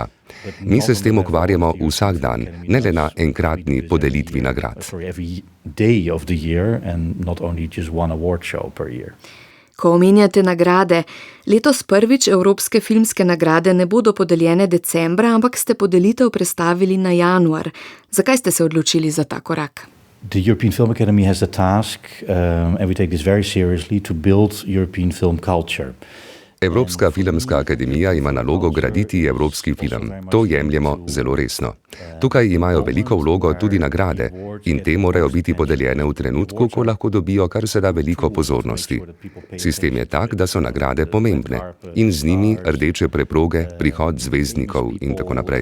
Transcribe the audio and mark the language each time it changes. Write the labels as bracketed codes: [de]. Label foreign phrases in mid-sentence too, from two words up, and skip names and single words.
[sl] Mi se s tem ukvarjamo vsak dan, ne le na enkratni podelitvi nagrad. Ko omenjate nagrade, letos prvič Evropske filmske nagrade ne bodo podeljene decembra, ampak ste podelitev prestavili na januar. Zakaj ste se odločili za ta korak? [en] The European Film Academy has the task, and we take this very seriously, to build European film culture. [sl] Evropska filmska akademija ima nalogo graditi evropski film. To jemljemo zelo resno. Tukaj imajo veliko vlogo tudi nagrade in te morajo biti podeljene v trenutku, ko lahko dobijo kar se da veliko pozornosti. Sistem je tak, da so nagrade pomembne in z njimi rdeče preproge, prihod zvezdnikov in tako naprej.